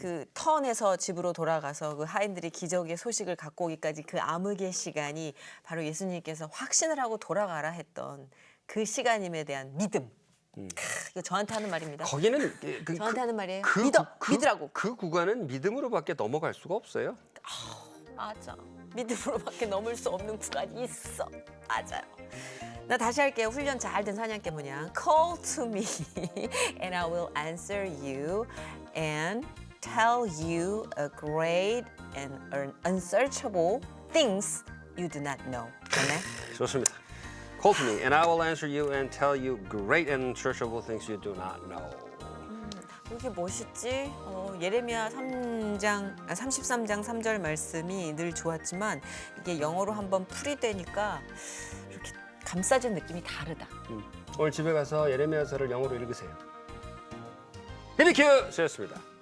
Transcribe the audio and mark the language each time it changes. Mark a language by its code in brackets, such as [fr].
[ko] 그 턴에서 집으로 돌아가서 그 하인들이 기적의 소식을 갖고 오기까지 그 암흑의 시간이 바로 예수님께서 확신을 하고 돌아가라 했던 그 시간임에 대한 믿음. 이거 저한테 하는 말입니다. 거기는 저한테 하는 말이에요. 그, 믿으라고. 그 구간은 믿음으로밖에 넘어갈 수가 없어요. 맞아. 믿음으로밖에 넘을 수 없는 구간이 있어. 맞아요. 나 다시 할게요. 훈련 잘 된 사냥개 문양. [en] Call to me and I will answer you and tell you a great and unsearchable things you do not know. [ko] 맞나요? 좋습니다. [en] Call to me and I will answer you and tell you great and unsearchable things you do not know. [ko] 왜 이렇게 멋있지? 예레미야 33장 3절 말씀이 늘 좋았지만 이게 영어로 한번 풀이되니까 이렇게 감싸진 느낌이 다르다. 오늘 집에 가서 예레미야서를 영어로 읽으세요. 히비큐! 였습니다.